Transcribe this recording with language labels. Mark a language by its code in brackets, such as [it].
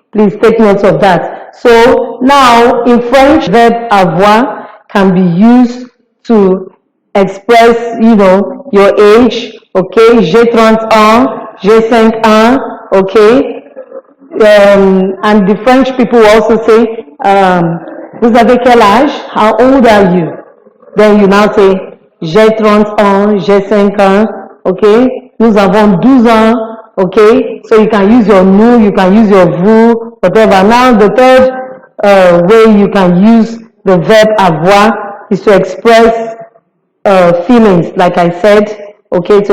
[en] Please take note of that. So now in French, verb avoir can be used to express, you know, your age, okay. [fr] J'ai 30 ans, j'ai 5 ans, okay. [en] And the French people also say, [fr] vous avez quel âge? [en] How old are you? Then you now say, [fr] j'ai 30 ans, j'ai 5 ans, [en] okay. [fr] Nous avons 12 ans, okay. [en] So you can use your nous, you can use your vous, whatever. Now the third way you can use the verb avoir is to express feelings, like I said, okay.